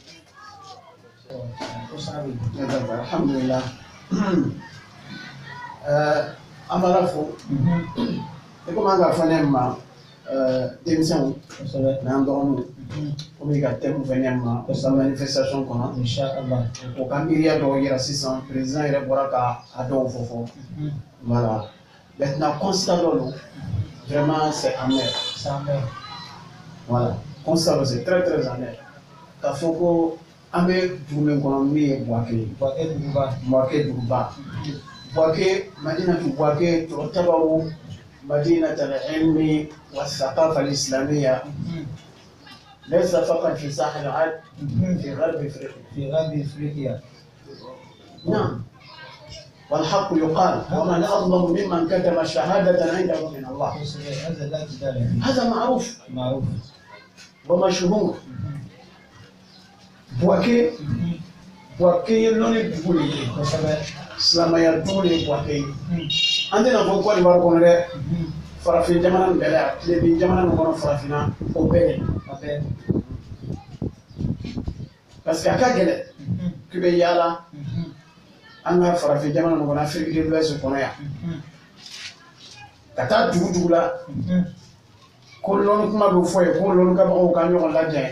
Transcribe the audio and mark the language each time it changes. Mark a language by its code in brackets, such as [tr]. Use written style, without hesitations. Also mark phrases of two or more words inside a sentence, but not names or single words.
[bm] Alhamdulillah, an b'ala fo i komi an ka fɔ ne ma denmisɛnw n'an dɔgɔninw komi ka thème fɛ ne ma ka manifestation kɔnɔ inshallah, o ka miiriya dɔw yira sisan président yɛrɛ bɔra ka a dɔw fɔ. [fr] Voilà, maintenant constat [bm] dɔ don, [fr] vraiment c'est amer. Voilà, constat c'est très très amer. [bm] K'a fɔ ko an bɛ dugu min kɔnɔ min ye Buwake duguba. Buwake, Madinatu Buwake [ar] تعتبر مدينة العلم والثقافة الإسلامية، ليس فقط في ساحل العرب، في غرب إفريقيا. نعم، والحق يقال ومن أظلم ممن كتم شهادة عنده من الله. هذا معروف ومشهور. [bm] Buwake loni dugu de ye, silamɛya dugu de ye Buwake ye. An tɛna fɔ Côte d'Ivoire kɔnɔ dɛ, farafin jamana nin bɛɛ la, tilebin jamana nin kɔnɔ farafinna o bɛɛ de. [fr] Parce que [bm] a ka gɛlɛn k'i bɛ yaala an ka farafin jamana nin kɔnɔ, Afrique de l'Ouest kɔnɔ yan, ka taa dugu dugu la ko lɔnni kuma bɛ fɔ ye ko lɔnni kabagaw ka ɲɔgɔn lajɛ.